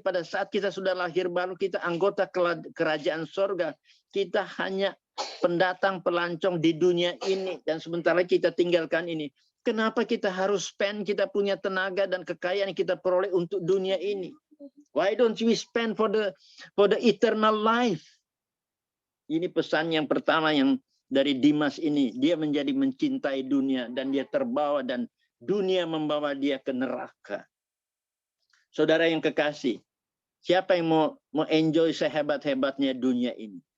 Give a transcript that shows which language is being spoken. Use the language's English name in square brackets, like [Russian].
[Indonesian] Pada saat kita sudah lahir baru, kita anggota kerajaan sorga. Kita hanya pendatang, pelancong di dunia ini. Dan sementara kita tinggalkan ini. Kenapa kita harus spend kita punya tenaga dan kekayaan yang kita peroleh untuk dunia ini? [English] Why don't we spend for the eternal life? [Indonesian] Ini pesan yang pertama yang dari Dimas ini. Dia menjadi mencintai dunia dan dia terbawa dan dunia membawa dia ke neraka. Saudara yang kekasih, siapa yang mau enjoy sehebat-hebatnya dunia ini?